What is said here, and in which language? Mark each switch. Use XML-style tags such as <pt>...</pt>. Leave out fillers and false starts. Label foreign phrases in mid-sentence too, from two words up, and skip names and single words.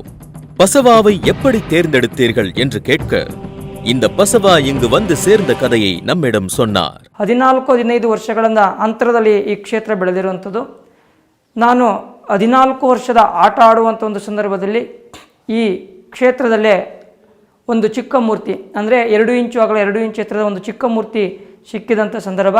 <ta>பசவாவை எப்படி தேர்ந்தெடுத்தீர்கள் என்று கேட்க, இந்த பசவா இங்கு வந்து சேர்ந்த கதையை நம்மிடம் சொன்னார்.</ta> <kn>14-15 ವರ್ಷಗಳಿಂದ ಅಂತರದಲ್ಲಿ ಈ ಕ್ಷೇತ್ರ ಬೆಳೆದಿರುವಂಥದ್ದು. ನಾನು 14 ವರ್ಷದ ಆಟ ಆಡುವಂಥ ಒಂದು ಸಂದರ್ಭದಲ್ಲಿ ಈ ಕ್ಷೇತ್ರದಲ್ಲೇ ಒಂದು ಚಿಕ್ಕ ಮೂರ್ತಿ, ಅಂದರೆ 2 ಇಂಚು ಅಗಲ 2 ಇಂಚು ಎತ್ತರದ ಒಂದು ಚಿಕ್ಕ ಮೂರ್ತಿ ಸಿಕ್ಕಿದಂಥ ಸಂದರ್ಭ.</kn>